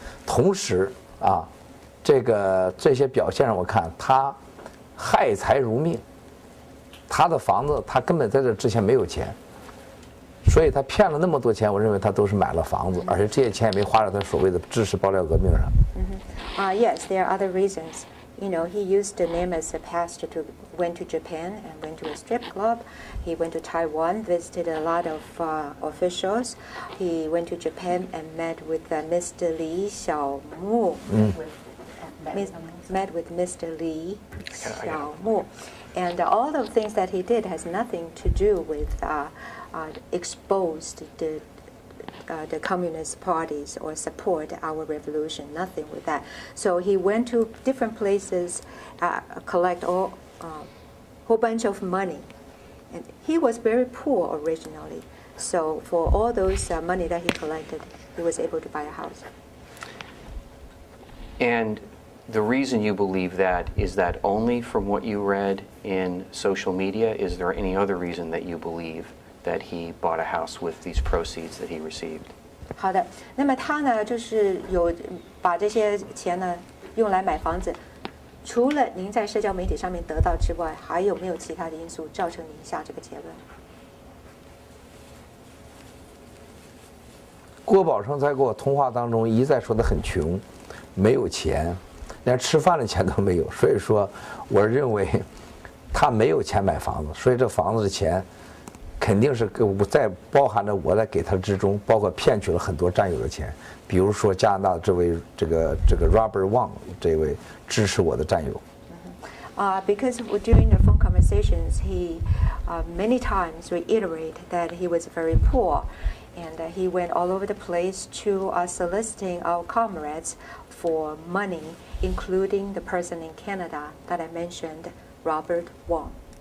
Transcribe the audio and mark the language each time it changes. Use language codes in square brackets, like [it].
[zh] 同时啊，这些表现让我看他害财如命。他的房子，他根本在这之前没有钱，所以他骗了那么多钱。我认为他都是买了房子，而且这些钱也没花在他所谓的支持爆料革命上。 [en] Yes, there are other reasons. You know, he used the name as a pastor went to Japan and went to a strip club. He went to Taiwan, visited a lot of officials. He went to Japan and met with Mr. Li Xiaomu. Met with Mr. Li Xiaomu. And all of the things that he did has nothing to do with exposed the communist parties or support our revolution. Nothing with that. So he went to different places, collect a whole bunch of money. And he was very poor originally. So for all those money that he collected, he was able to buy a house. And the reason you believe that, is that only from what you read in social media? Is there any other reason that you believe that he bought a house with these proceeds that he received? [zh] 好的，那么他呢，就是有把这些钱呢用来买房子。除了您在社交媒体上面得到之外，还有没有其他的因素造成您下这个结论？郭宝胜在跟我通话当中一再说他很穷，没有钱。连吃饭的钱都没有，所以说我认为他没有钱买房子，所以这房子的钱肯定是在包含着我在给他之中，包括骗取了很多战友的钱，比如说加拿大这位这个 Rob.I 这位支持我的战友。 [en] Because during the phone conversations, he many times reiterated that he was very poor, and he went all over the place to soliciting our comrades for money, including the person in Canada that I mentioned, Robert Wong.